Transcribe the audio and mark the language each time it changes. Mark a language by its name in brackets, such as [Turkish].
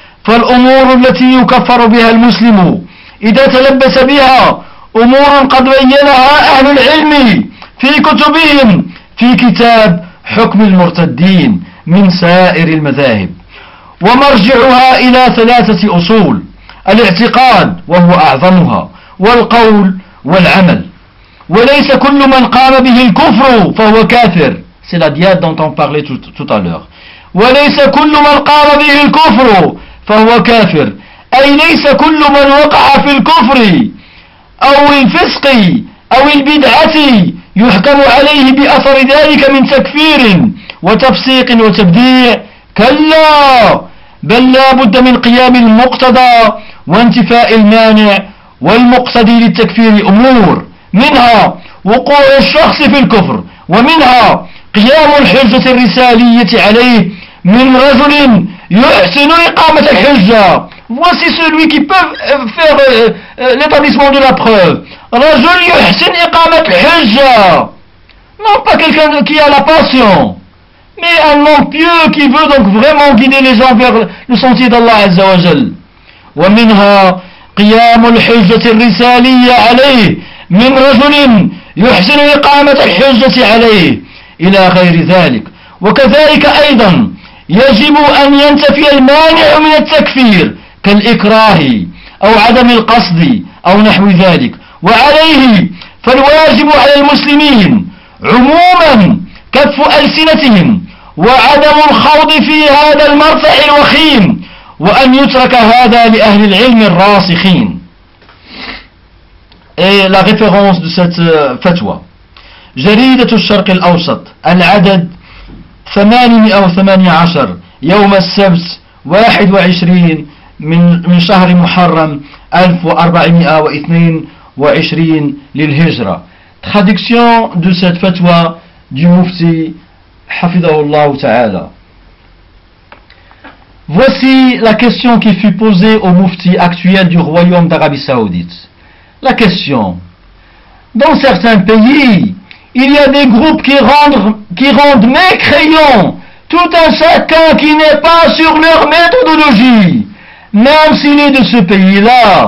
[Arabic] فالأمور التي يكفر بها المسلم إذا تلبس بها أمور قد بينها أهل العلم في كتبهم في كتاب حكم المرتدين من سائر المذاهب، ومرجعها إلى ثلاثة أصول: الاعتقاد وهو أعظمها، والقول، والعمل. وليس كل من قام به الكفر فهو كافر. [French] C'est la diade dont on parlait tout à l'heure. [Arabic] وليس كل من قام به الكفر فهو كافر، أي ليس كل من وقع في الكفر أو الفسق أو البدعة يحكم عليه بأثر ذلك من تكفير وتفسيق وتبديع. كلا، بل لا بد من قيام المقتضى وانتفاء المانع. والمقتضي للتكفير أمور، منها وقوع الشخص في الكفر، ومنها قيام الحجة الرسالية عليه من رجل يحسن إقامة الحجة. [French] Voici celui qui peut faire l'établissement de la preuve. [Arabic] رجل يحسن إقامة الحجة. [French] Non pas quelqu'un qui a la passion, mais un homme pieux qui veut donc vraiment guider les gens vers le sentier d'Allah Azza wa Jal. [Arabic] ومنها قيام الحجة الرسالية عليه من رجل يحسن إقامة الحجة عليه إلى غير ذلك. وكذلك أيضا يجب أن ينتفي المانع من التكفير كالإكراه أو عدم القصد أو نحو ذلك. وعليه فالواجب على المسلمين عموما كف ألسنتهم وعدم الخوض في هذا المرتع الوخيم، وأن يترك هذا لأهل العلم الراسخين. [French] Et la référence de cette fatwa: [Arabic] جريدة الشرق الأوسط، العدد 818، يوم السبت 21 من شهر محرم 1422 للهجرة. [French] Traduction de cette fatwa du mufti [Arabic] حفظه الله تعالى. [French] Voici la question qui fut posée au mufti actuel du royaume d'Arabie Saoudite. La question: dans certains pays, il y a des groupes qui rendent mécréants tout un chacun qui n'est pas sur leur méthodologie, même s'il est de ce pays-là.